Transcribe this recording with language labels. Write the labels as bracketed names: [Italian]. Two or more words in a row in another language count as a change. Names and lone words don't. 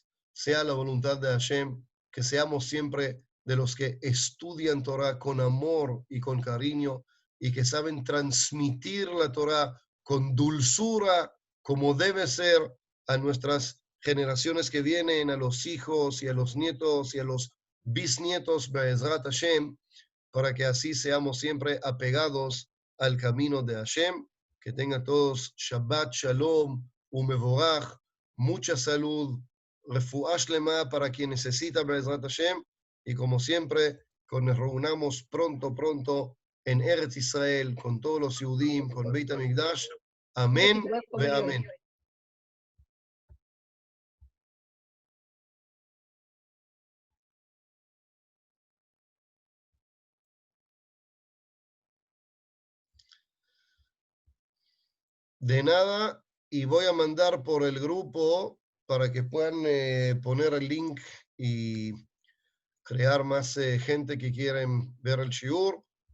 [Spanish] Sea la voluntad de Hashem, que seamos siempre de los que estudian Torah con amor y con cariño y que saben transmitir la Torah con dulzura, como debe ser a nuestras generaciones que vienen, a los hijos y a los nietos y a los bisnietos, [Hebrew] בעזרת השם, [Spanish] para que así seamos siempre apegados al camino de Hashem. Que tengan todos [Hebrew] שבת שלום ומבורך, [Spanish] mucha salud, [Hebrew] רפואה שלמה [Spanish] para quien necesita [Hebrew] בעזרת השם. [Spanish] Y como siempre, que nos reunamos pronto en Eretz Israel con todos los Yehudim, con Beit HaMikdash. Amén ve amén. De nada, y voy a mandar por el grupo para que puedan poner el link y crear más gente que quieren ver el shiur.